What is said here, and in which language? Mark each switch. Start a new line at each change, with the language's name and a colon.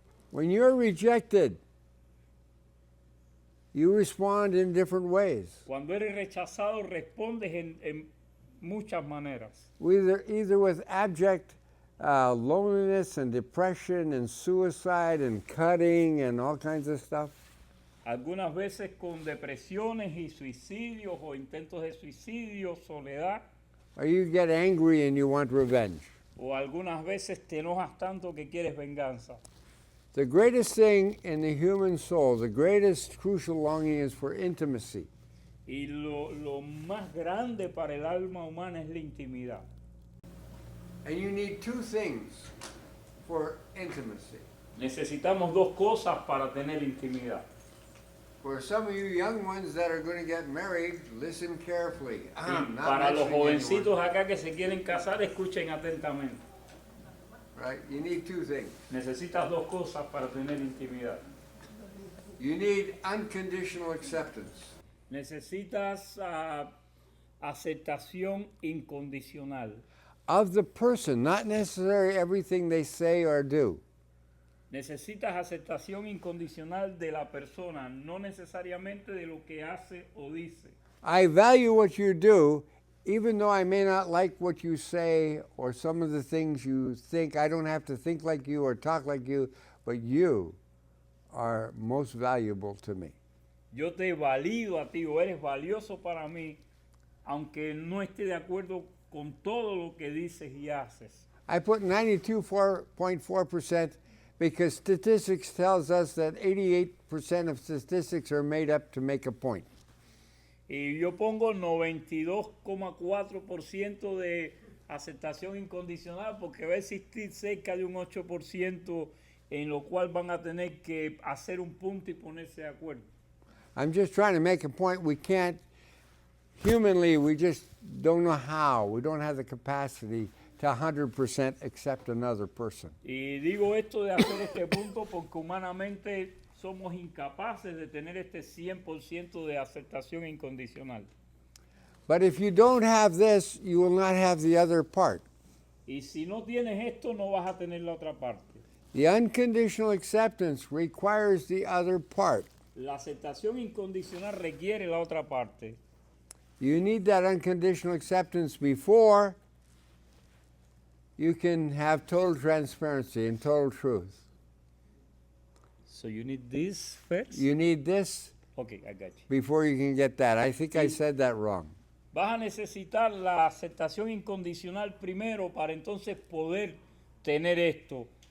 English: When you're rejected, you respond in different ways.
Spanish: Cuando eres rechazado, respondes en muchas maneras.
English: either with abject loneliness and depression and suicide and cutting and all kinds of stuff.
Spanish: Algunas veces con depresiones y suicidios o intentos de suicidio, soledad,
English: Or you get angry and you want revenge.
Spanish: o algunas veces te enojas tanto que quieres venganza.
English: The greatest thing in the human soul, the greatest crucial longing is for intimacy.
Spanish: Y lo más grande para el alma humana es la intimidad.
English: And you need two things for intimacy.
Spanish: Necesitamos dos cosas para tener intimidad.
English: For some of you young ones that are going to get married, listen carefully. I'm not
Spanish: Para los
English: mentioning
Spanish: jovencitos
English: anyone,
Spanish: acá que se quieren casar, escuchen atentamente.
English: right? You need two things.
Spanish: Necesitas dos cosas para tener intimidad.
English: You need unconditional acceptance.
Spanish: Necesitas aceptación incondicional
English: Of the person, not necessarily everything they say or do.
Spanish: Necesitas aceptación incondicional de la persona, no necesariamente de lo que hace o dice.
English: I value what you do, even though I may not like what you say or some of the things you think. I don't have to think like you or talk like you, but you are most valuable to me.
Spanish: Yo te valido a ti o eres valioso para mí, aunque no esté de acuerdo con todo lo que dices y haces.
English: I put 92.4% because statistics tells us that 88% of statistics are made up to make a point.
Spanish: Y yo pongo 92,4% de aceptación incondicional porque va a existir cerca de un 8% en lo cual van a tener que hacer un punto y ponerse de acuerdo.
English: I'm just trying to make a point. We can't, humanly, we just don't know how. We don't have the capacity to 100% accept another person.
Spanish: Y digo esto de hacer este punto porque humanamente somos incapaces de tener este 100% de aceptación incondicional.
English: But if you don't have this, you will not have the other part.
Spanish: Y si no tienes esto, no vas a tener la otra parte.
English: The unconditional acceptance requires the other part.
Spanish: La aceptación incondicional requiere la otra parte.
English: You need that unconditional acceptance before you can have total transparency and total truth. So you need this first? You need this Okay, I got you. before you can get that. I think I said that wrong.
Spanish: Vas a necesitar la aceptación incondicional primero para entonces poder tener esto.